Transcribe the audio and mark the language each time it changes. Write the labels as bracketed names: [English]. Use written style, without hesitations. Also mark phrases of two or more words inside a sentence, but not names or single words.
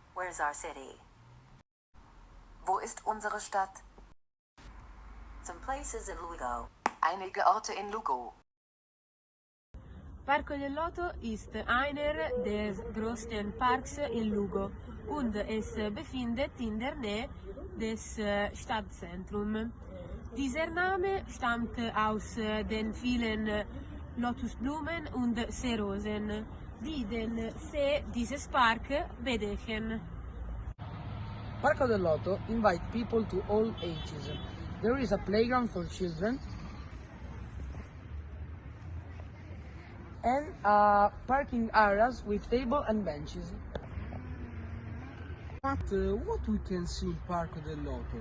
[English] is our city? [German] Wo ist unsere Stadt? [English] Some places in Lugo. [German] Einige Orte in Lugo. Parco del Loto ist einer der größten Parks in Lugo und es befindet in der Nähe des Stadtzentrums. Dieser Name stammt aus den vielen Lotusblumen und Seerosen, die den See dieses Park bedecken. [English] Parco del Loto invite people to all ages. There is a playground for children and parking areas with table and benches. But what we can see in Parco del Loto?